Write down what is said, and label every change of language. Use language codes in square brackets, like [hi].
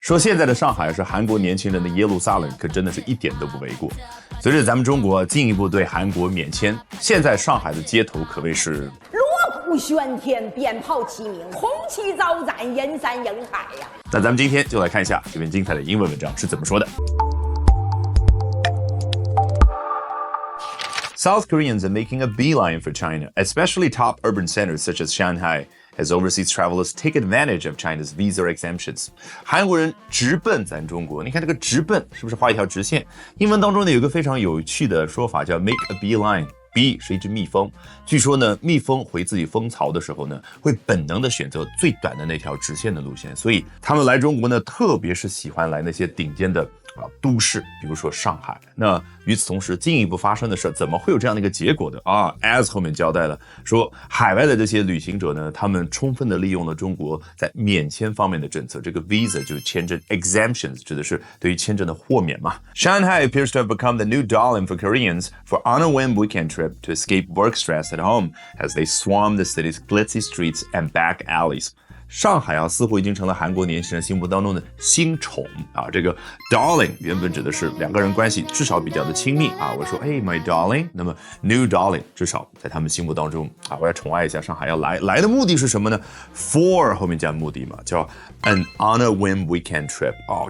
[zh] 说现在的上海是韩国年轻人的耶路撒冷，可真的是一点都不为过。随着咱们中国进一步对韩国免签，现在上海的街头可谓是锣鼓喧天，鞭炮齐鸣，红旗招展，人山人海呀。那咱们今天就来看一下这篇精彩的英文文章是怎么说的。 [en] South Koreans are making a beeline for China, especially top urban centers such as Shanghai, as overseas travelers take advantage of China's visa exemptions. [zh] 韩国人直奔咱中国，你看这个直奔是不是画一条直线？英文当中呢有一个非常有趣的说法叫 [en] make a beeline。 [zh] Bee 是一只蜜蜂，据说呢，蜜蜂回自己蜂巢的时候呢，会本能的选择最短的那条直线的路线，所以他们来中国呢，特别是喜欢来那些顶尖的都市，比如说上海。那与此同时，进一步发生的事怎么会有这样的一个结果的啊 ？As 后面交代了，说海外的这些旅行者呢，他们充分的利用了中国在免签方面的政策，这个 visa 就是签证 exemptions 指的是对于签证的豁免嘛。 [en] Shanghai appears to have become the new darling for Koreans for on a whim weekend trip to escape work stress at home as they swarm the city's glitzy streets and back alleys. [zh] 上海似乎已经成了韩国年轻人心目当中的新宠啊！这个 darling 原本指的是两个人关系至少比较的亲密啊。我说 [en] hey my darling， [zh] 那么 new darling 至少在他们心目当中啊，我要宠爱一下上海，要来的目的是什么呢 ？for 后面加目的嘛，叫 [en] an on a whim weekend trip [zh] 啊。